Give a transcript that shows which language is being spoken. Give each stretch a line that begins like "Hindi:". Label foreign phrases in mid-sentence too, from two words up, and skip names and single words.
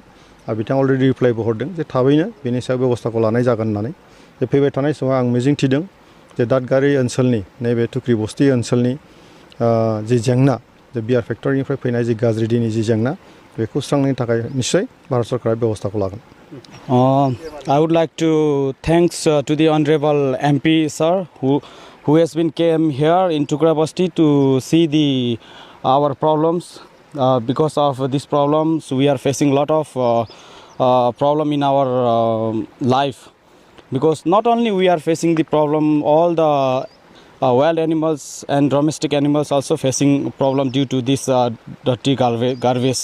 Bodo: आरो बिथाङा अलरेडि रिप्लाइबो हरदों जे थाबैनो बेनि सायाव बेबस्थाखौ लानाय जागोन होननानै। जे फैबाय थानाय समाव आं मिजिं थिदों जे दादगारि ओनसोलनि नैबे टुक्रिबस्ति ओनसोलनि जि जेंना, जे बियार फेक्टरिनिफ्राय फैनाय जि गाज्रि दैनि जि जेंना बेखौ सुस्रांनायनि थाखाय निस्सय भारत सरकारा बेबस्थाखौ लागोन।
English: I would like to thanks to the honorable MP sir who has been came here in Tukrabasti to see our problems. Because of these problems we are facing lot of problem in our life, because not only we are facing the problem, all the wild animals and domestic animals also facing problem due to this dirty garbage.